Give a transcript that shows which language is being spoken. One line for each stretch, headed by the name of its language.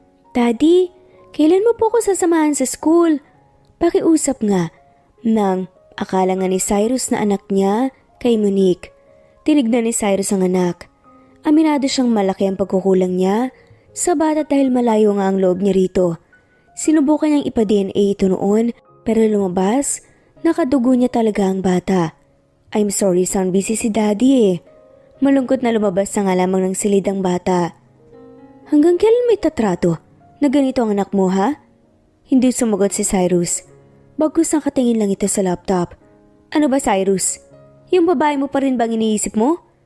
Filipino: Daddy, kailan mo po ako sasamahan sa school? Pakiusap nga nang akala nga ni Cyrus na anak niya kay Monique. Tinignan ni Cyrus ang anak. Aminado siyang malaki ang pagkukulang niya sa bata dahil malayo nga ang loob niya rito. Sinubukan niyang ipa-DNA ito noon pero lumabas, nakadugo niya talaga ang bata.
English: I'm sorry son, busy
Filipino: si daddy eh. Malungkot na lumabas na nga lamang ng silid ang bata. Hanggang kailan may tatrato na ganito ang anak mo ha? Hindi sumagot si Cyrus. Bagkus nakatingin lang ito sa laptop. Ano ba Cyrus? Yung babae mo pa rin bang iniisip mo?